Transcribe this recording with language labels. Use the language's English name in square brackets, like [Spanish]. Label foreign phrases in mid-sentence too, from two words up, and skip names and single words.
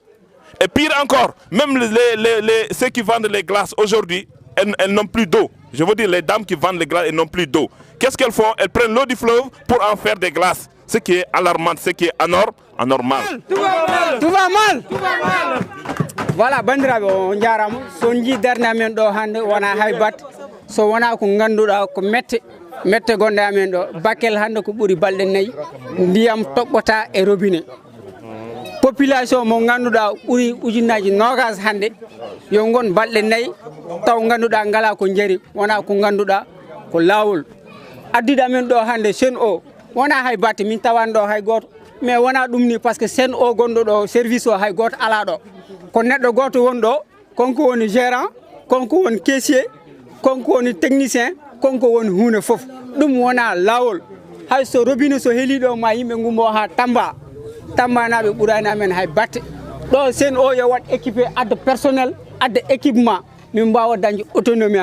[French] Et pire encore, même ceux qui vendent les glaces aujourd'hui, elles n'ont plus d'eau. Je veux dire, les dames qui vendent les glaces, elles n'ont plus d'eau. Qu'est-ce qu'elles font? Elles prennent l'eau du fleuve pour en faire des glaces. Ce qui est alarmant, ce qui est anormal. Tout va mal. Voilà, [Fula] bandiraɓe on jarama so jiidarde amen ɗo hande wona haybat so wona ko ganduɗa ko mette gonɗe amen ɗo Bakel hande ko ɓuuri balɗe 4 ndiyam toɓɓota e [French] robinet population [Fula] mo ganduɗa ɓuuri ujunaji 20 hande yo gon balɗe 4 taw ganduɗa ngala ko jeeri wona ko ganduɗa ko lawol addiɗo amen ɗo hande Sen'Eau wona hay batte min tawan ɗo hay goto mais wona ɗum ni [French] par ce que [Fula] Sen'Eau gonɗo ɗo service o hay goto ala ɗo ko neɗɗo goto woni ɗo konko woni gérant konko woni caissier konko woni technicien konko woni hunde foof ɗum wona lawol hay so robinet so heeli ɗo ma yimɓe gummo ha Tamba naɓe ɓurani amen hay batte ɗo Sen'Eau yo wat équipé adde personnel adde équipement min mbawa dañde autonomie